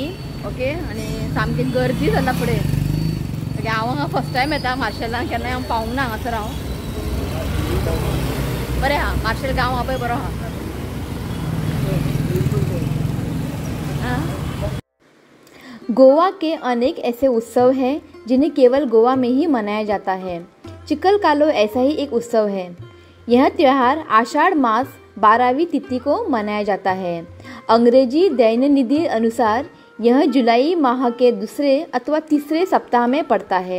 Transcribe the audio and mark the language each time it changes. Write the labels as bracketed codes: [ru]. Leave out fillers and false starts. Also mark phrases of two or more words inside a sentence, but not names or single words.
[kok] ओके आनी सामकी गर्दी जाला फुडें. ओके हांव हांगा [en] first time [kok] येता मार्शेलान. केन्नाय हांव पावूंक ना हांगासर हांव. बरें आहा मार्शेल गांव आहा पळय बरो आहा. [hi] गोवा के अनेक ऐसे उत्सव हैं जिन्हें केवल गोवा में ही मनाया जाता है. चिकल कालो ऐसा ही एक उत्सव है. यह त्यौहार आषाढ़ मास 12वीं तिथि को मनाया जाता है. अंग्रेजी दैनिक अनुसार यह जुलाई माह के दूसरे अथवा तीसरे सप्ताह में पड़ता है.